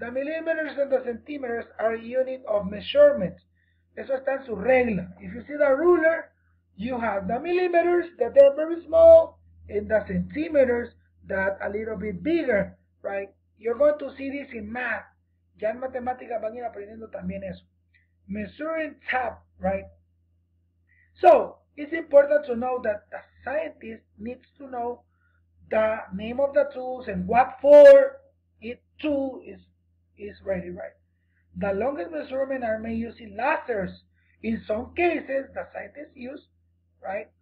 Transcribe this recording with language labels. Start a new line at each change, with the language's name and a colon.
English: The millimeters and the centimeters are unit of measurement.
Spanish: Eso está en su regla.
English: If you see the ruler, you have the millimeters that are very small and the centimeters that a little bit bigger, right? You're going to see this in math.
Spanish: Ya en matemáticas van a ir aprendiendo también eso.
English: Measuring tap, right? So, it's important to know that the scientist needs to know the name of the tools and what for each tool is ready, right? The longest measurements are made using lasers. In some cases, the scientists use, right?